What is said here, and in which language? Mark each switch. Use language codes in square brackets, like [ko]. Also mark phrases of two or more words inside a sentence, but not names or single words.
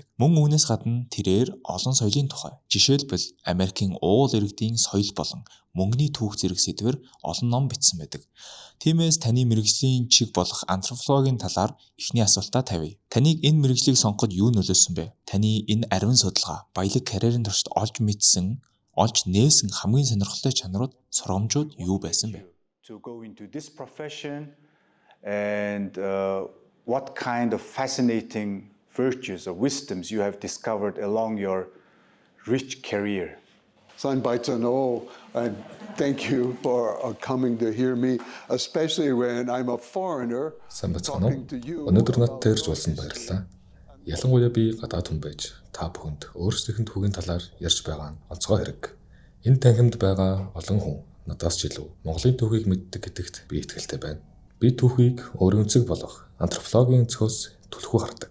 [mn] Мөн үүнээс гадна тэрээр олон соёлын тухай, жишээлбэл Америкийн уул иргэдийн соёл болон мөнгөний түүх зэрэг сэдвэр олон ном бичсэн байдаг. Тиймээс таны мэрэгжлийн чиг болох антропологийн талаар эхний асуултаа тавья. Таныг энэ мэрэгжлийг сонгоход юу нөлөөсөн бэ? Таны энэ ариун судалгаа, баялаг карьерийн туршид олж мэдсэн, олж нээсэн хамгийн сонирхолтой чанарууд, сургамжууд юу байсан бэ? [en] To go into this profession and what kind of fascinating virtues or wisdoms you have discovered along your rich career. [mn] Сайн байцаана уу, [en] and thank you for coming to hear me, especially when I'm a foreigner. [mn] Сайн байцгаана уу. Өнөөдөр надад ирж уулзсан баярлалаа. Ялангуяа би гадаад хүн байж та бүхэнд өөрсдийнх нь түүхийн талаар ярьж байгаа нь онцгой хэрэг. Энэ танхимд байгаа олон хүн надаас ч илүү Монголын түүхийг мэддэг гэдэгт би итгэлтэй байна. Би түүхийг өөрийн үнцэг болох антропологийн өнцгөөс түлхүү хардаг.